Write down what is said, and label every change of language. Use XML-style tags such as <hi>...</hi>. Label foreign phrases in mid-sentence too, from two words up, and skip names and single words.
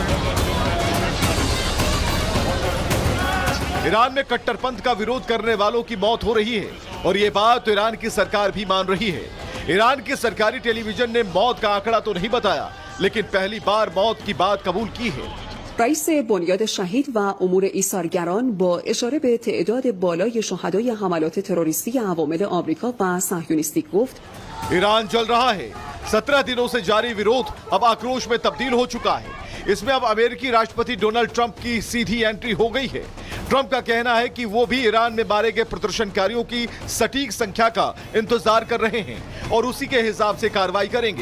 <hi>ईरान में कट्टरपंथ का विरोध करने वालों की मौत हो रही है और ये बात ईरान की सरकार भी मान रही है। ईरान की सरकारी टेलीविजन ने मौत का आंकड़ा तो नहीं बताया, लेकिन पहली बार मौत की बात कबूल की है।</hi> <fa>رئیس بنیاد شهید و امور ایثارگران با اشاره به تعداد بالای شهدای حملات تروریستی عوامل آمریکا و صهیونیستی گفت</fa> <hi>ईरान जल रहा है। 17 दिनों से जारी विरोध अब आक्रोश में तब्दील हो चुका है। इसमें अब अमेरिकी राष्ट्रपति डोनाल्ड ट्रंप की सीधी एंट्री हो गई है। ट्रंप का कहना है कि वो भी ईरान में मारे गए प्रदर्शनकारियों की सटीक संख्या का इंतजार कर रहे हैं और उसी के हिसाब से कार्रवाई करेंगे।</hi>